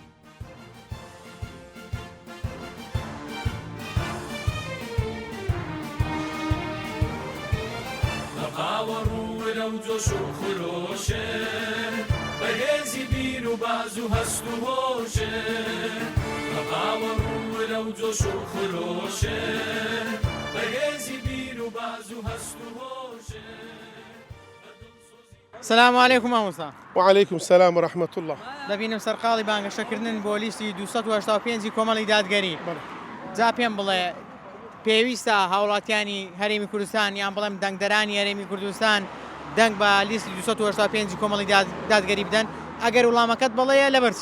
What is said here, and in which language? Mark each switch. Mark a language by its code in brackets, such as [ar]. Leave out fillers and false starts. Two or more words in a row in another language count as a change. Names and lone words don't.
[ckb] قاوەڕوو لەو جۆش و خۆشێ بەهێزی بیر و باز و هەست و هۆشێ قاوەڕوو لەو جۆش و خۆشێ بەهێزی بیر و باز و هەست و هۆشێ. [ar] سلام علیکم مامۆستا. وعليكم السلام ورحمة الله. [ckb] دەبینم سەرقاڵی بانگەشەکردن بۆ لیستی 285 کۆمەڵی دادگەری. جا پێم بڵێ پێویستە هاوڵاتیانی هەرێمی کوردستان یان بڵێم دەنگدەرانی هەرێمی کوردستان دەنگ بە لیستی 285 کۆمەڵی دادگەری بدەن ئەگەر وڵامەکەت بڵەیە لەبەرچی؟